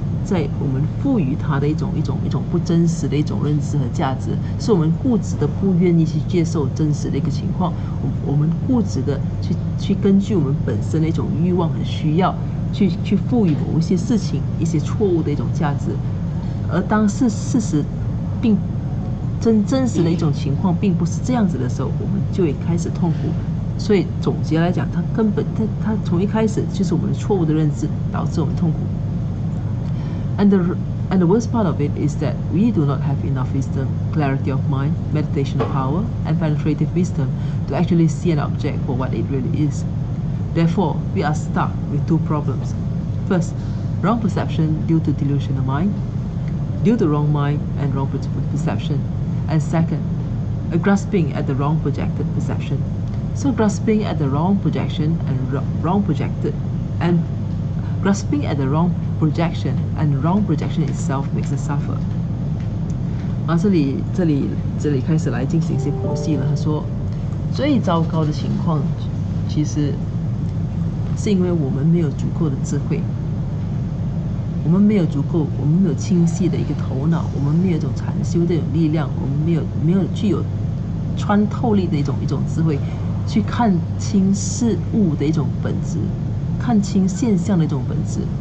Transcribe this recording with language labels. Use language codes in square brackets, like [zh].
[zh] 在我们赋予它的一种不真实的一种认知和价值，是我们固执的不愿意去接受真实的一个情况，我们固执的去根据我们本身的一种欲望和需要，去赋予某一些事情一些错误的一种价值，而当事实并真实的一种情况并不是这样子的时候，我们就会开始痛苦。所以总结来讲，它根本它从一开始就是我们错误的认知导致我们痛苦。 [en] And the worst part of it is that we do not have enough wisdom, clarity of mind, meditation power, and penetrative wisdom to actually see an object for what it really is. Therefore, we are stuck with two problems. First, wrong perception due to delusional mind, due to wrong mind and wrong perception. And second, a grasping at the wrong projected perception. So grasping at the wrong projection and wrong projected, and grasping at the wrong projection and wrong projection itself makes us suffer. [zh] 然后这里开始来进行一些剖析了。他说，最糟糕的情况，其实是因为我们没有足够的智慧，我们没有清晰的一个头脑，我们没有一种禅修的一种力量，我们没有具有穿透力的一种智慧，去看清事物的一种本质，看清现象的一种本质。